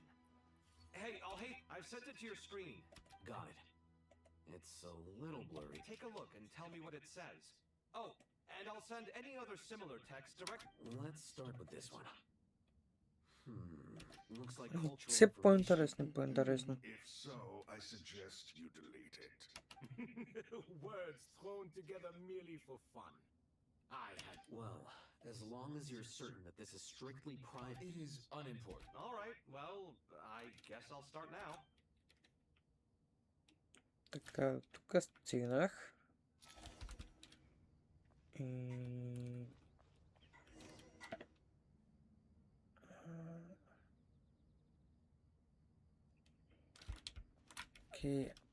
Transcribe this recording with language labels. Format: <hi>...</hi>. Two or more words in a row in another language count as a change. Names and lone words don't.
<en>Hey, I've sent it to your screen. Got it. It's a little blurry. Take a look and tell me what it says. Oh, and I'll send any other similar text direct. Let's start with this one. Looks like cultural</en> <bg>Все</bg> <en>information.</en> <bg>по-интересно.</bg> <en>If so, I suggest you delete it. Words thrown together merely for fun. Well, as long as you're certain that this is strictly private... It is unimportant. Alright, well, I guess I'll start now.</en> <bg>Така, тук стигнах. Окей.</bg>